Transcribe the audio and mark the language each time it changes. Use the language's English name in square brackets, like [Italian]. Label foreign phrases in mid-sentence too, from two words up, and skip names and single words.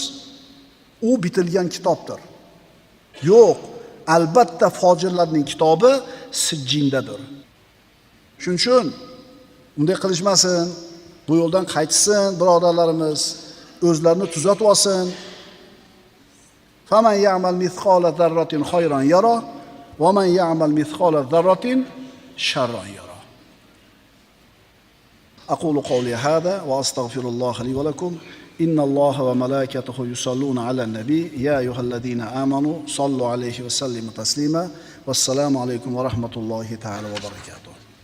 [Uzbek] U bitilgan kitobdir. Yo'q, albatta fojirlarning kitobi sijjindadir. Shuning uchun unday qilishmasin, bu yo'ldan qaytsin birodarlarimiz, o'zlarini tuzatib olsin. [Arabic] فمن يعمل مثقال ذرة خيرا يره ومن يعمل مثقال ذرة شرا يره. أقول قولي هذا وأستغفر الله لي ولكم إن الله وملائكته يصلون على النبي يا أيها الذين آمنوا صلوا عليه وسلموا تسليما والسلام عليكم ورحمة الله تعالى وبركاته.